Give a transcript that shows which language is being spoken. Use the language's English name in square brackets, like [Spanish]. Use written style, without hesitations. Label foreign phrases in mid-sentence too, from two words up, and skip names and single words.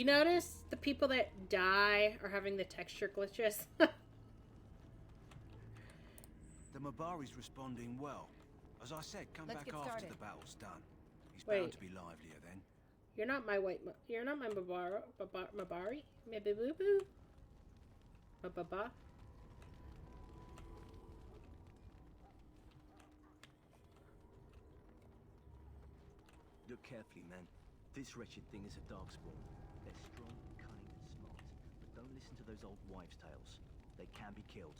[English] You notice the people that die are having the texture glitches? The Mabari's responding well. As I said, come back after the battle's done. He's bound to be livelier then. You're not my you're not my Mabari? Maybe boo boo? Ba-ba-ba? Look carefully, man. This wretched thing is a darkspawn. They're strong, cunning, and smart. But don't listen to those old wives' tales. They can be killed.